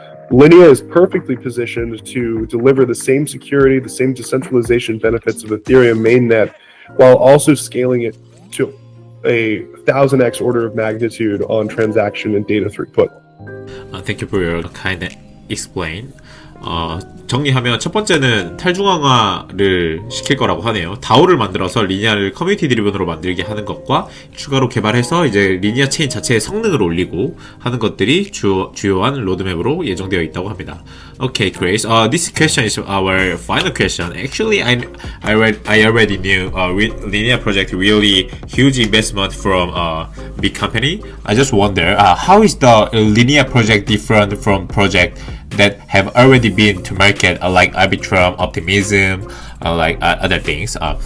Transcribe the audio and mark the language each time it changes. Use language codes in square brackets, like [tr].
[en] Linea is perfectly positioned to deliver the same security, the same decentralization benefits of Ethereum mainnet, while also scaling it to a 1000x order of magnitude on transaction and data throughput. Thank you for your kind explain. [ko] 정리하면 첫 번째는 탈중앙화를 시킬 거라고 하네요. DAO를 만들어서 리니아를 커뮤니티 드리븐으로 만들게 하는 것과 추가로 개발해서 이제 리니아 체인 자체의 성능을 올리고 하는 것들이 주요한 로드맵으로 예정되어 있다고 합니다. [en] Okay, Grace. This question is our final question. Actually, I already knew Linea project really huge investment from big company. I just wonder how is the Linea project different from project that have already been to market like Arbitrum, Optimism, like other things.